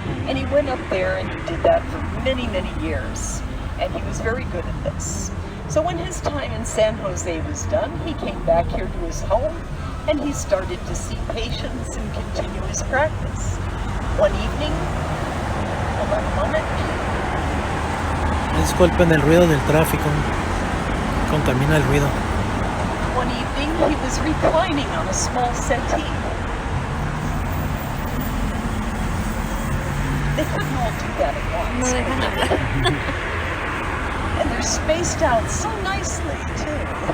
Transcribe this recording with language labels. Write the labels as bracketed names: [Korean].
[English] And he went up there and he did that for many, many years. And he was very good at this. So when his time in San Jose was done, he came back here to his home and he started to see patients and continue his practice. One evening, hold on a moment. [Spanish] Disculpen el ruido del tráfico. Contamina el ruido. [English] One evening, he was reclining on a small settee. They couldn't all do that at [Spanish] No [English] once. [Spanish] dejan hablar. [English] And they're spaced out so nicely, too.